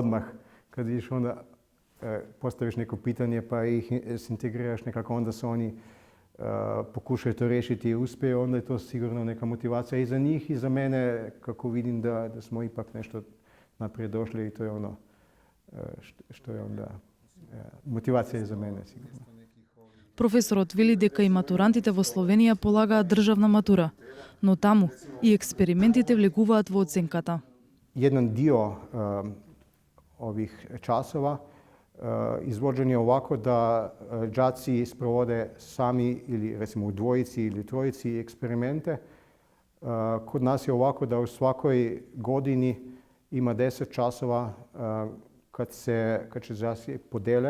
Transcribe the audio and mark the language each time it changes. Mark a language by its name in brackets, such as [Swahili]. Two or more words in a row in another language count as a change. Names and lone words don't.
[Bosnian] odmah kad vidiš onda postaviš neko pitanje pa ih integriraš nekako, onda se oni pokušaju to riješiti i uspiju, onda je to sigurno neka motivacija i za njih i za mene, kako vidim da smo ipak nešto naprijed došli i to je ono što je onda motivacija za mene sigurno. [Macedonian] Професорот вели дека и матурантите во Словенија полагаат државна матура, но таму и експериментите влегуваат во оценката. [Bosnian] Jedan dio ovih časova izvođen je ovako da đaci sprovode sami ili recimo u dvojici ili trojici eksperimente. Kod nas je ovako da u svakoj godini ima 10 časova kad se đaci podele.